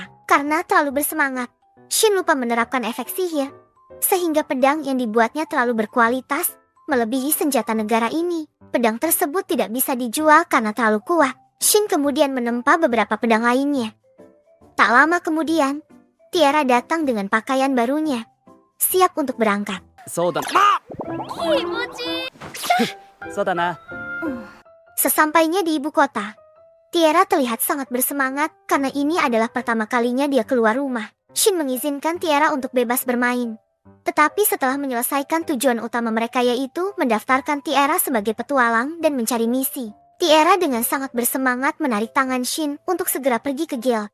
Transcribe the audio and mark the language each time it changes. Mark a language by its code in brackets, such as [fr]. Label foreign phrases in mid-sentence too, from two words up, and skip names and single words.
[id] Karena terlalu bersemangat, Shin lupa menerapkan efek sihir, sehingga pedang yang dibuatnya terlalu berkualitas, melebihi senjata negara ini. Pedang tersebut tidak bisa dijual karena terlalu kuat. Shin kemudian menempa beberapa pedang lainnya. Tak lama kemudian, Tiara datang dengan pakaian barunya, siap untuk berangkat. [ja] そうだな。そうだな。 [id] Sesampainya di ibu kota, Tiara terlihat sangat bersemangat karena ini adalah pertama kalinya dia keluar rumah. Shin mengizinkan Tiara untuk bebas bermain. Tetapi setelah menyelesaikan tujuan utama mereka, yaitu mendaftarkan Tiara sebagai petualang dan mencari misi, Tiara dengan sangat bersemangat menarik tangan Shin untuk segera pergi ke guild.